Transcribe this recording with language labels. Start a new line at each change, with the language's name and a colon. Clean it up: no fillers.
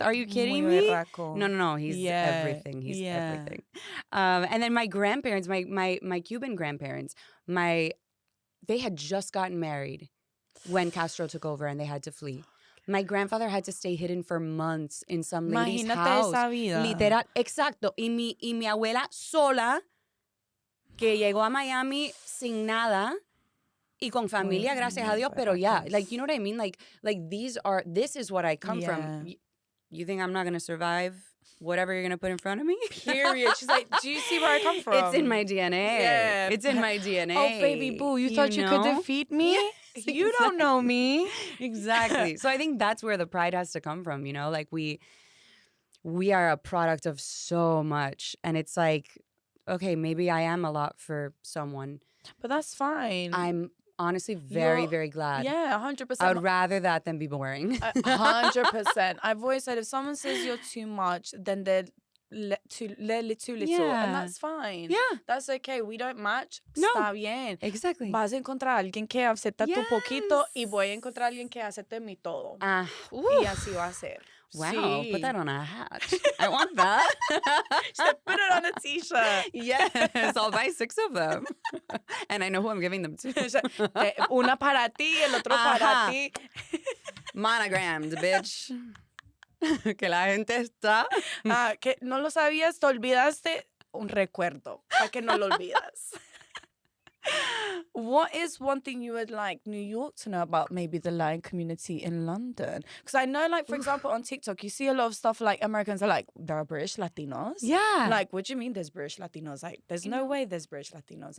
English: Are you kidding me? No. He's everything. He's everything. And then my grandparents, my Cuban grandparents, they had just gotten married when Castro took over and they had to flee. My grandfather had to stay hidden for months in some lady's house.
Spanish: Esa vida. Literal, exacto. Y mi abuela sola, que llegó a Miami sin nada y con familia, gracias a Dios.
English: Pero yeah, like, you know what I mean? Like this is what I come from. You think I'm not going to survive whatever you're going to put in front of me? Period. She's like, do you see where I come from? It's in my DNA. Yeah. It's in my DNA. Oh, baby boo, you thought you could defeat me? Yes, you don't know me. Exactly. So I think that's where the pride has to come from, you know? Like we are a product of so much. And it's like, okay, maybe I am a lot for someone. But that's fine. I'm honestly very, very glad. Yeah, 100%. I would rather that than be boring. 100%. I've always said if someone says you're too much, then they're too little. Yeah. And that's fine. Yeah. That's okay. We don't match. No.
Spanish: Está bien.
English: Exactly.
Spanish: Vas a encontrar a alguien que acepta tu poquito y voy a encontrar a alguien que acepte mi todo. Y así va a ser.
English: Wow,
Spanish: Sí.
English: Put that on a hat. I want that. Put it on a t-shirt. Yes, I'll buy 6 of them. And I know who I'm giving them to.
Spanish: Una para ti, el otro para ti.
English: Monogrammed, bitch.
Spanish: Que la gente está. Que no lo sabías, te olvidaste un recuerdo. Para que no lo olvidas.
English: What is one thing you would like New York to know about maybe the Latin community in London? Because I know, like, for example, on TikTok, you see a lot of stuff like Americans are like, there are British Latinos. Yeah. Like, what do you mean there's British Latinos? Like, there's no way there's British Latinos.